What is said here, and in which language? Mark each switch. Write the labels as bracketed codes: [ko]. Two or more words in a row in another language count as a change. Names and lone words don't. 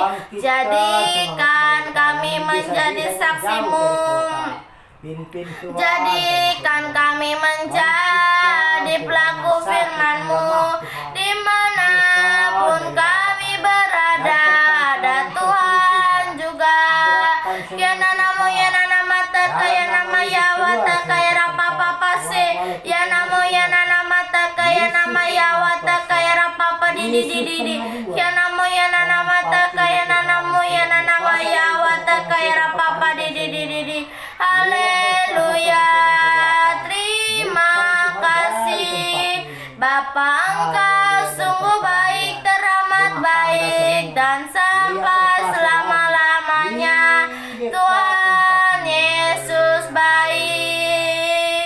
[id] Jadikan kami menjadi saksimu. Jadikan kami menjadi pelaku firman-Mu. Dimanapun kami berada, ada Tuhan juga. Ya namo ya nana mata kaya nama ya wata kaya rapa papa se. Ya namo ya nana mata kaya nama ya wata kaya rapa papa di. Ya namo ya nana mata kaya nanamu ya nana ya wata kaya rapa papa di. Haleluya. Terima kasih Bapa, Engkau sungguh baik, teramat baik, dan sampai selama-lamanya. Tuhan Yesus baik.